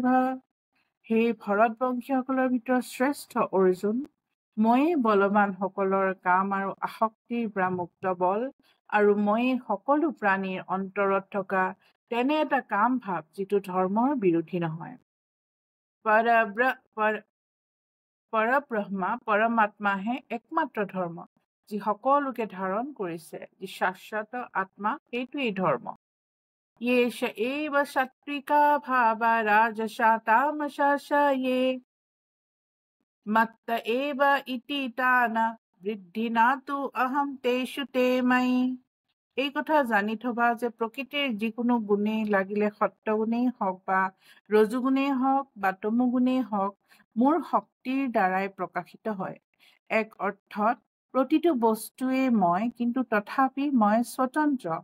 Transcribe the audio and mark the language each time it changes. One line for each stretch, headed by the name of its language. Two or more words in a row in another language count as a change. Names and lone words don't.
Assamese: সেই ভৰতবংশীসকলৰ ভিতৰত শ্ৰেষ্ঠ অৰ্জুন, ময়ে বলৱানসকলৰ কাম আৰু আসক্তিৰ পৰা মুক্ত বল, আৰু ময়ে সকলো প্ৰাণীৰ অন্তৰত থকা তেনে এটা কাম ভাৱ যিটো ধৰ্মৰ বিৰোধী নহয়। পৰব্ৰহ্মা পৰমাত্মাহে একমাত্ৰ ধৰ্ম, যি সকলোকে ধাৰণ কৰিছে, যি শাশ্বত আত্মা, সেইটোৱেই ধৰ্ম।
Sanskrit: येष एव सात्विका भावा राजसा तामसा च ये मत्त एव इति तान বৃদ্ধিনাতু অহম তেষু তে ময়ি।
Assamese: এই কথা জানি থবা যে প্ৰকৃতিৰ যিকোনো গুণেই লাগিলে সত্যগুণেই হওক বা ৰজুগুণেই হওক বা তমুগুণেই হওক মোৰ শক্তিৰ দ্বাৰাই প্ৰকাশিত হয়। এক অৰ্থত প্ৰতিটো বস্তুৱেই মই, কিন্তু তথাপি মই স্বতন্ত্ৰ।